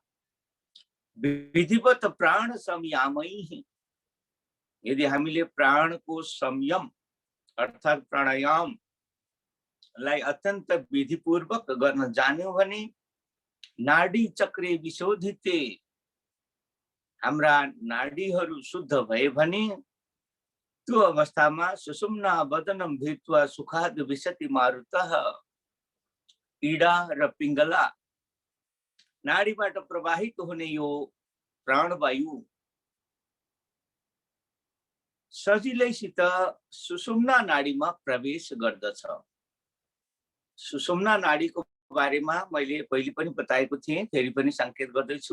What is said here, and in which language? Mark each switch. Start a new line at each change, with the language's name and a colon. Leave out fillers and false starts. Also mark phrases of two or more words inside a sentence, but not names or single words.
Sanskrit: विधिवत प्राण संयामै,
Nepali: यदि हामीले प्राणको संयम अर्थात प्राणायामलाई अत्यन्त विधिपूर्वक गर्न जान्यौं भने
Sanskrit: नाडी चक्रे विशोधिते,
Nepali: हाम्रा नाडीहरू शुद्ध भए भने त्यो अवस्थामा
Sanskrit: सुषुम्ना वदनम भीत्वा सुखाद विशति मारुतः,
Nepali: पीडा र पिङ्गला नाडीबाट प्रवाहित हुने यो प्राणवायु सजिलैसित सुषुम्ना नाडीमा प्रवेश गर्दछ। सुषुम्ना नाडीको बारेमा मैले पहिले पनि बताएको थिएँ, फेरि पनि संकेत गर्दैछु।